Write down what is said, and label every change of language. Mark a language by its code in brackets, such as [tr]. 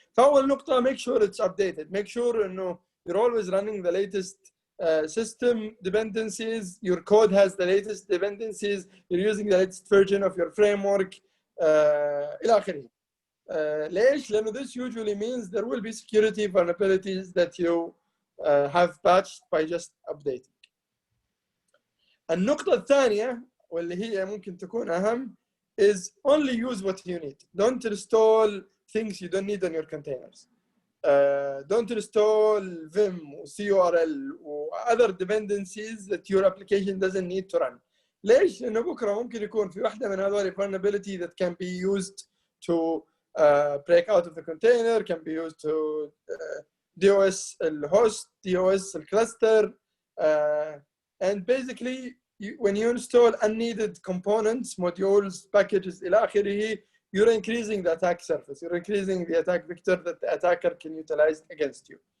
[ar] فأول نقطة [en] make sure it's updated. Make sure [ar] إنه [en] you're always running the latest system dependencies. Your code has the latest dependencies. You're using the latest version of your framework. [ar] إلى آخره. ليش؟ لأنه [en] this usually means there will be security vulnerabilities that you have patched by just updating. [ar] النقطة الثانية واللي هي ممكن تكون أهم [en] is only use what you need. Don't install things you don't need on your containers. Don't install Vim or CURL or other dependencies that your application doesn't need to run. [ar] ليش؟ لأنه بكرة ممكن يكون في واحدة من هذول [en] vulnerability that can be used to break out of the container, can be used to DOS الhost, DOS الcluster, and basically when you install unneeded components, modules, packages [ar] إلى آخره, [en] you're increasing the attack surface, you're increasing the attack vector that the attacker can utilize against you.